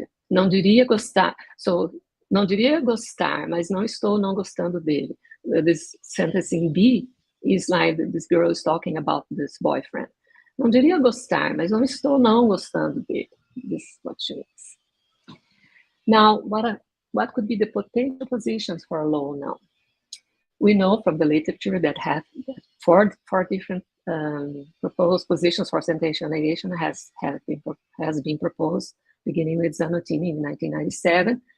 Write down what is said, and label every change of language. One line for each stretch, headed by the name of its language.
Portuguese: Não diria gostar, não diria gostar, mas não estou não gostando dele.
English: This sentence in B is like this girl is talking about this boyfriend.
Portuguese: Não diria gostar, mas não estou não gostando dele.
English: This is what she means. Now, what could be the potential positions for a low noun? We know from the literature that have four different proposed positions for sentential negation has been proposed, beginning with Zanotini in 1997.